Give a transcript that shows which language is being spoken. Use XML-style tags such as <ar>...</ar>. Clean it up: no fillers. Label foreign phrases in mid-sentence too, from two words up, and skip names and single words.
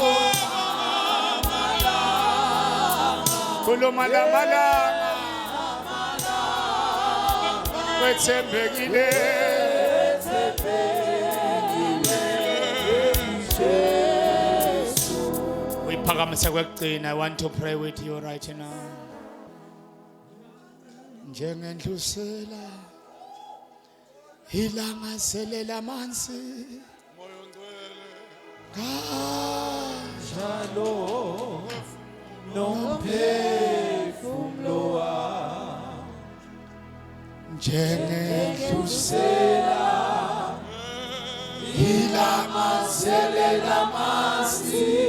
<ss>Kulumala malanga Wethembekile Uyiphakamise kwekugcina.</ss> <en>I want to pray with you right now.</en> <ss>Njengendlusela ilanga selela mansi kanjalo nomphefumulo wami njengendlusela ilanga selela mansi</ss>